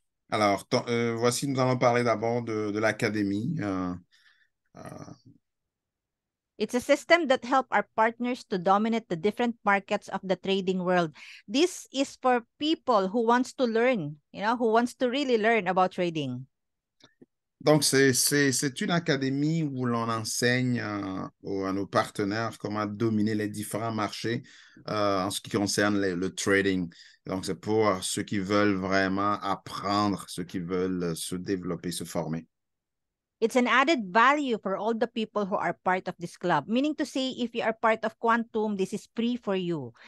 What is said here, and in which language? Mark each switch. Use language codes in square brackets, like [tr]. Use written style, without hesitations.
[fr] Alors, voici, nous allons parler d'abord de l'académie. [en] It's a system that helps our partners to dominate the different markets of the trading world. This is for people who wants to learn, who wants to really learn about trading. [fr] Donc, c'est une académie où l'on enseigne à nos partenaires comment dominer les différents marchés en ce qui concerne le trading. Donc, c'est pour ceux qui veulent vraiment apprendre, ceux qui veulent se développer, se former. [en] It's an added value for all the people who are part of this club. Meaning to say, if you are part of Quantum, this is free for you.